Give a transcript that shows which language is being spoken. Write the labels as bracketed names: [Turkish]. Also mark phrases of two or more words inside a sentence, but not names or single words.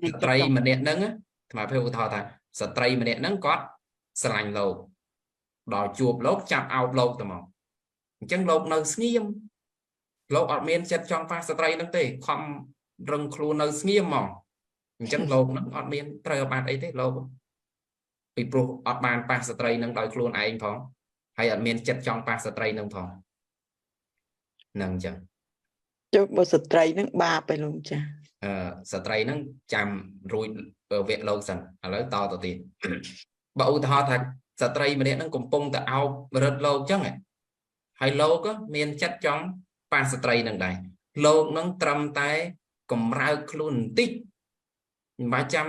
[Khmer] ស្ត្រីម្នាក់ហ្នឹងថ្មភាពឧទាហរណ៍ថាស្ត្រីម្នាក់ហ្នឹងគាត់ស្រឡាញ់លោកដល់ជួបលោកចាប់អោបលោកទៅមកអញ្ចឹងលោកនៅស្ងៀមលោកអត់មានចិត្តចង់ប៉ះស្ត្រីហ្នឹងទេខំរឹងខ្លួននៅស្ងៀមមកអញ្ចឹងលោកហ្នឹងអត់មានត្រូវអាបត្តិអីទេលោកពីព្រោះអត់បានប៉ះស្ត្រីហ្នឹងដោយខ្លួនឯងផងហើយអត់មានចិត្តចង់ប៉ះស្ត្រីហ្នឹងផងហ្នឹងអញ្ចឹង chụp bộ sợi trai nó baไป luôn cha ស្ត្រីហ្នឹងចាំរួចវគ្គលោកសិនឥឡូវតទៅទៀតបើឧទាហរណ៍ថាស្ត្រីម្នាក់ហ្នឹងកំពុងតែអោបរឹតលោកអញ្ចឹងហើយលោកមានចិត្តចង់ប៉ះស្ត្រីហ្នឹងដែរលោកហ្នឹងត្រឹមតែកម្រើកខ្លួនបន្តិចមិនបាច់ចាំ